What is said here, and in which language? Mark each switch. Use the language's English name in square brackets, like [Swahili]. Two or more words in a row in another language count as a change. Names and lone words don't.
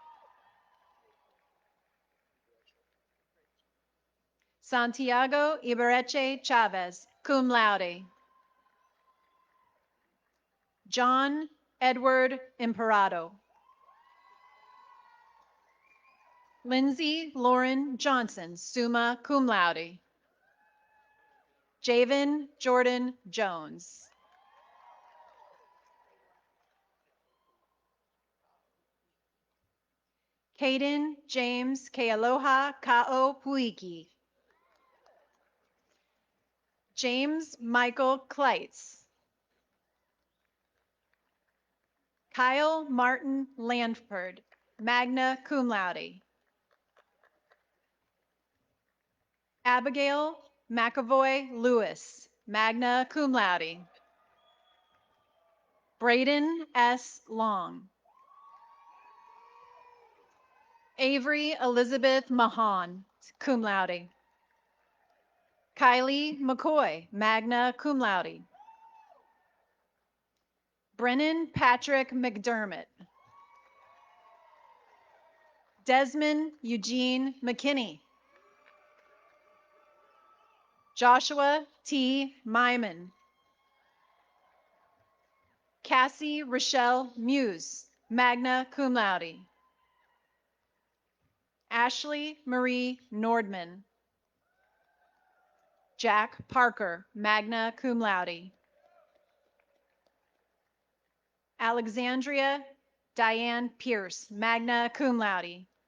[English] Santiago Ibarreche Chavez, [Latin] cum laude. [English] John Edward Imperado. Lindsay Lauren Johnson, [Latin] summa cum laude. [English] Javen Jordan Jones. Caden James Kealoha Ka'o Puiki. James Michael Kleitz. Kyle Martin Landford, [Latin] magna cum laude. [English] Abigail McAvoy Lewis, [Latin] magna cum laude. [English] Braden S. Long. Avery Elizabeth Mahan, [Latin] cum laude. [English] Kylie McCoy, [Latin] magna cum laude. [English] Brennan Patrick McDermott. Desmond Eugene McKinney. Joshua T. Myman. Cassie Rochelle Muse, [Latin] magna cum laude. [English] Ashley Marie Nordman. Jack Parker, [Latin] magna cum laude. [English] Alexandria Diane Pierce, [Latin] magna cum laude.